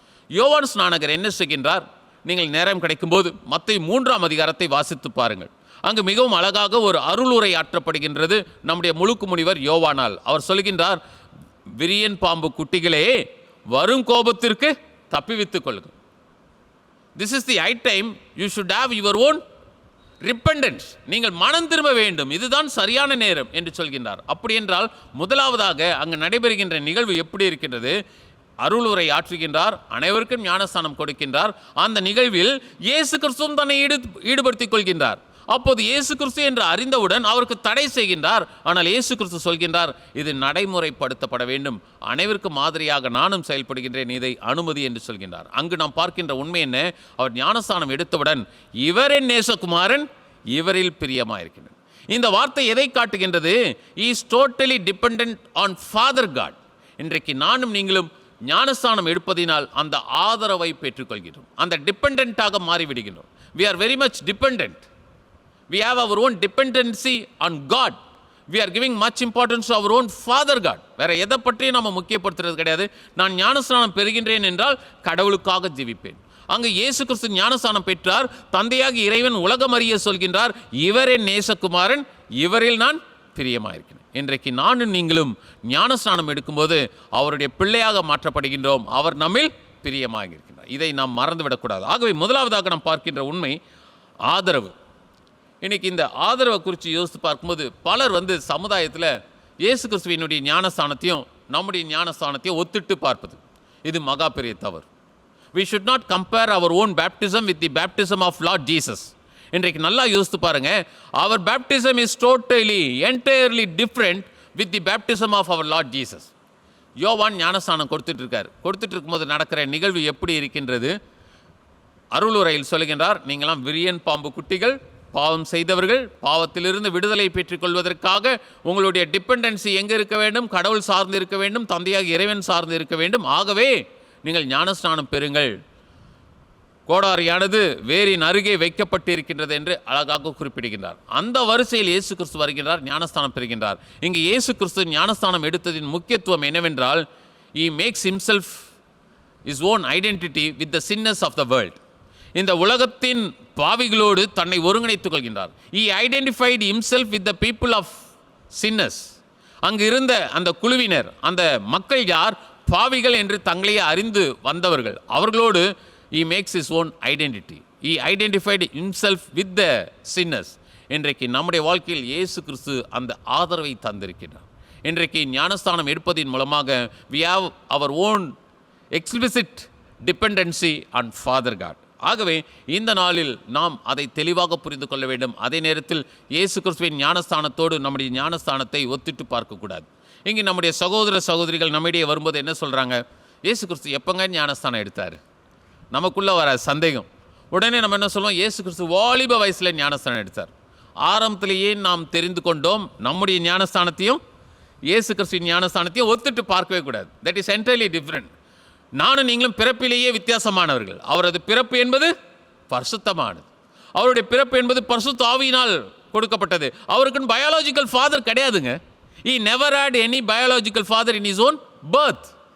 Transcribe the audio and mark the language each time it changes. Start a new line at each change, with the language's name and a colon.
Tamil: யோவான் ஸ்நானகர் என்ன செய்கின்றார்? நீங்கள் நேரம் கிடைக்கும்போது மத்தேயு 3ஆம் அதிகாரத்தை வாசித்து பாருங்கள். அங்கு மிகவும் அழகாக ஒரு அருளுரை ஆற்றப்படுகின்றது நம்முடைய முழுக்கு முனிவர் யோவானால். அவர் சொல்கின்றார், விரியன் பாம்பு குட்டிகளே, வரும் கோபத்திற்கு தப்பிவித்துக் கொள்ளுங்கள்.
English: This is the high time you should have your own repentance.
Tamil: நீங்கள் மனம் திரும்ப வேண்டும், இதுதான் சரியான நேரம் என்று சொல்கின்றார். அப்படி என்றால் முதலாவதாக அங்கு நடைபெறுகின்ற நிகழ்வு எப்படி இருக்கின்றது? அருளுரை ஆற்றுகின்றார், அனைவருக்கும் ஞானஸ்தானம் கொடுக்கின்றார். அந்த நிகழ்வில் இயேசு கிறிஸ்துவும் தன்னை ஈடுபடுத்திக் கொள்கின்றார். அப்போது இயேசு கிறிஸ்து என்று அறிந்தவுடன் அவருக்கு தடை செய்கின்றார். ஆனால் இயேசு கிறிஸ்து சொல்கின்றார், இது நடைமுறைப்படுத்தப்பட வேண்டும், அனைவருக்கும் மாதிரியாக நானும் செயல்படுகின்றேன், இதை அனுமதி என்று சொல்கின்றார். அங்கு நாம் பார்க்கின்ற உண்மை என்ன? அவர் ஞானஸ்தானம் எடுத்தவுடன் இவர் என் நேசகுமாரன், இவரில் பிரியமாயிருக்கின்றார். இந்த வார்த்தை எதை காட்டுகின்றது?
English: Is totally dependent on father God.
Tamil: இன்றைக்கு நானும் நீங்களும் ஞானஸ்தானம் எடுப்பதினால் அந்த ஆதரவை பெற்றுக்கொள்கிறோம், அந்த டிபெண்டன்ட்டாக மாறிவிடுகின்றோம்.
English: we are very much dependent. We have our own dependency on God. We are giving much importance to our own Father God.
Tamil: வேற எதை பற்றியும் நம்ம முக்கியப்படுத்துறது கிடையாது. நான் ஞானஸ்நானம் பெறுகின்றேன் என்றால் கடவுளுக்காக ஜீவிப்பேன். அங்கு இயேசு கிறிஸ்து ஞானஸ்நானம் பெற்றார். தந்தையாகி இறைவன் உலகம் அறிய சொல்கின்றார், இவரே நேசகுமாரன், இவரில் நான் பிரியமாயிருக்கிறேன். இன்றைக்கு நானும் நீங்களும் ஞானஸ்நானம் எடுக்கும்போது அவருடைய பிள்ளையாக மாற்றப்படுகின்றோம். அவர் நம்மில் பிரியமாக இருக்கின்றார். இதை நாம் மறந்துவிடக்கூடாது. ஆகவே முதலாவதாக நாம் பார்க்கின்ற உண்மை ஆதரவு. இன்னைக்கு இந்த ஆதரவை குறித்து யோசித்து பார்க்கும்போது பலர் சமுதாயத்தில் இயேசு கிறிஸ்துவினுடைய ஞானஸ்தானத்தையும் நம்முடைய ஞானஸ்தானத்தையும் ஒத்திட்டு பார்ப்பது, இது மகா பெரிய தவறு.
English: We should not compare our own baptism with the baptism of Lord Jesus.
Tamil: இன்றைக்கு நல்லா யோசித்து பாருங்க,
English: our baptism is totally, entirely different with the baptism of our Lord Jesus.
Tamil: யோவான் ஞானஸ்தானம் கொடுத்துட்டு இருக்கார். கொடுத்துட்டு இருக்கும்போது நடக்கிற நிகழ்வு எப்படி இருக்கின்றது? அருளுரையில் சொல்கின்றார், நீங்களாம் விரியன் பாம்பு குட்டிகள், பாவம் செய்தவர்கள், பாவத்திலிருந்து விடுதலை பெற்றுக் கொள்வதற்காக உங்களுடைய டிபெண்டன்சி எங்கே இருக்க வேண்டும்? கடவுள் சார்ந்து இருக்க வேண்டும், தந்தையாக இறைவன் சார்ந்து இருக்க வேண்டும். ஆகவே நீங்கள் ஞானஸ்நானம் பெறுங்கள். கோடாரியானது வேரின் அருகே வைக்கப்பட்டு இருக்கின்றது என்று அழகாக குறிப்பிடுகின்றார். அந்த வரிசையில் இயேசு கிறிஸ்து வருகின்றார், ஞானஸ்தானம் பெறுகின்றார். இங்கு இயேசு கிறிஸ்து ஞானஸ்தானம் எடுத்ததின் முக்கியத்துவம் என்னவென்றால்,
English: he makes himself his own identity with the sinners of the world.
Tamil: இந்த உலகத்தின் பாவிகளோடு தன்னை ஒருங்கிணைத்துக் கொள்கின்றார்.
English: He identified himself with the people of sinners.
Tamil: அங்கு இருந்த அந்த குழுவினர், அந்த மக்கள் யார்? பாவிகள் என்று தங்களையே அறிந்து வந்தவர்கள். அவர்களோடு
English: he makes his own identity. He identified himself with the sinners.
Tamil: இன்றைக்கு நம்முடைய வாழ்க்கையில் இயேசு கிறிஸ்து அந்த ஆதரவை தந்திருக்கிறார். இன்றைக்கு ஞானஸ்தானம் எடுப்பதின் மூலமாக
English: we have our own explicit dependency on Father God.
Tamil: ஆகவே இந்த நாளில் நாம் அதை தெளிவாக புரிந்து கொள்ள வேண்டும். அதே நேரத்தில் இயேசு கிறிஸ்துவின் ஞானஸ்தானத்தோடு நம்முடைய ஞானஸ்தானத்தை ஒத்திட்டு பார்க்கக்கூடாது. இங்கே நம்முடைய சகோதர சகோதரிகள் நம்மிடையே வரும்போது என்ன சொல்கிறாங்க? இயேசு கிறிஸ்து எப்போங்க ஞானஸ்தானம் எடுத்தார்? நமக்குள்ளே வர சந்தேகம். உடனே நம்ம என்ன சொல்லுவோம்? இயேசு கிறிஸ்து வாலிப வயசில் ஞானஸ்தானம் எடுத்தார். ஆரம்பத்திலேயே நாம் தெரிந்து கொண்டோம், நம்முடைய ஞானஸ்தானத்தையும் இயேசு கிறிஸ்துவின் ஞானஸ்தானத்தையும் ஒத்துட்டு பார்க்கவே கூடாது.
English: That is entirely different.
Tamil: நானும் நீங்களும் பிறப்பிலேயே வித்தியாசமானவர்கள். அவரது பிறப்பு என்பது பரிசுத்தமானது. அவருடைய பிறப்பு என்பது பரிசுத்த ஆவியினால் கொடுக்கப்பட்டது. அவருக்குன்னு பயாலஜிக்கல் ஃபாதர் கிடையாதுங்க.
English: he never had any biological father in his own birth.